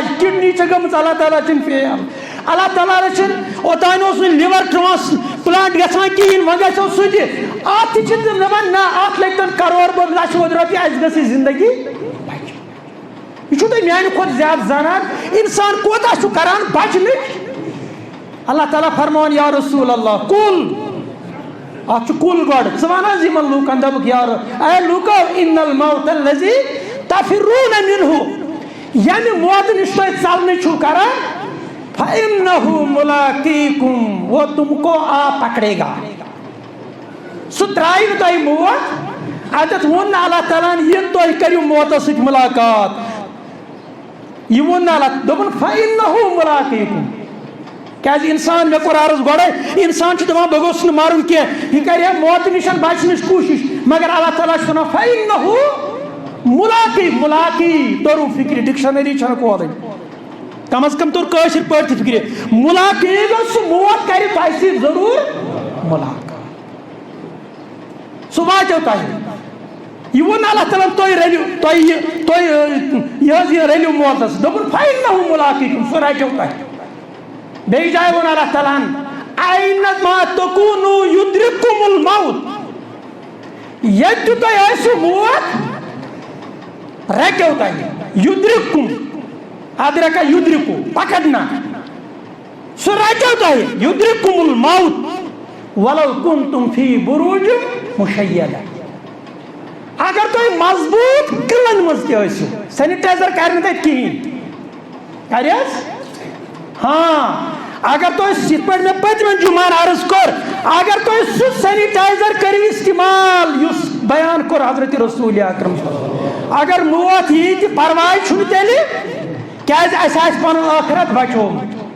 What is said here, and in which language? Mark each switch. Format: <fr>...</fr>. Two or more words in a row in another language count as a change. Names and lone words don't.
<ks>کِڈنی چھِ گٔمٕژ اللہ تعالیٰ چھِنہٕ فیل اللہ تعالیٰ چھِنہٕ اوٚتانۍ اوس نہٕ</ks> <en>liver transplant</en> <ks>گژھان کِہیٖنۍ وۄنۍ گژھو سُہ تہِ اَتھ تہِ چھِ تِم دپان نہ اَتھ لٔگۍ کَرور بوٚد لَچھ بوٚد رۄپیہِ اَسہِ گٔژھ یہِ زندگی یہِ چھُو تُہۍ میانہِ کھۄتہٕ زیادٕ زانان اِنسان کوتاہ چھُ کران بچنٕچ اللہ تعالیٰ فرمان</ks> <ar>یا رسول اللہ</ar> <ks>کُل اَتھ چھُ کُل گۄڈٕ ژٕ وَن حظ یِمن لوٗکن دوٚپُکھ یارٕ اے لوٗکو</ks> <ar>ان الموت الذي تفرون منه</ar> <ks>ییٚمہِ موتہٕ نِش تُہۍ ژلنہٕ چھُو کران</ks> <ar>فإنه ملاقيكم</ar> <ur>وہ تم کو آ پکڑے گا</ur> <ks>سُہ ترٛایہِ نہٕ تۄہہِ موت اَتٮ۪تھ ووٚن نہٕ اللہ تعالیٰ ہن یہِ تُہۍ کٔرِو موتس سۭتۍ مُلاقات یہِ ووٚن نہٕ اللہ دوٚپُن</ks> <ar>فإنه ملاقيكم</ar> <ks>کیازِ اِنسان مےٚ کوٚر عرض گۄڈے اِنسان چھُ دپان بہٕ گوٚژھُس نہٕ مَرُن کینٛہہ یہِ کرِ ہا موتہٕ نِش بچنٕچ کوٗشِش مگر اللہ تعالیٰ چھُ وَنان فإنه ملاقی توٚرُو فِکرِ ڈکشنری چھنہٕ کورٕے کم از کم توٚر کٲشِر پٲٹھۍ تہِ فِکرِ ملاقی گوٚو سُہ موت کرِ تۄہہِ سۭتۍ ضروٗر مُلاقات سُہ واتیو تۄہہِ یہِ ووٚن اللہ تعالیٰ تُہۍ رٔلِو تۄہہِ یہِ حظ یہِ رٔلِو موتس دوٚپُن</ks> <ar>فإنه ملاقيكم</ar> <ks>سُہ رَٹیو تۄہہِ بیٚیہِ جایہِ ووٚن اللہ تعالیٰ ہن</ks> <ar>أينما تكونوا يدرككم الموت</ar> <ks>ییٚتہِ تہِ تۄہہِ ٲسِو موت رَٹیو تۄہہِ یُدرِکُم ادرکا یُدرِکو پکڑنا سُہ رَٹیو تۄہہِ</ks> <ar>یُدرِکُم الموت ولو كنتم في بروج مشيدة</ar> <ks>اگر تُہۍ مضبوٗط قلعن منٛز تہِ ٲسِو سینِٹایزر کرِ نہٕ تَتہِ کِہیٖنۍ کرِ حظ ہاں اگر تُہۍ یِتھ پٲٹھۍ مےٚ پٔتمہِ جُمعن عرض کوٚر اگر تُہۍ سُہ سینِٹایزر کٔرِو استعمال یُس بیان کوٚر حضرت رسول اکرم اگر موت یی تہِ پرواے چھُنہٕ تیٚلہِ کیازِ اَسہِ آسہِ پنُن ٲخرت بچومُت</ks>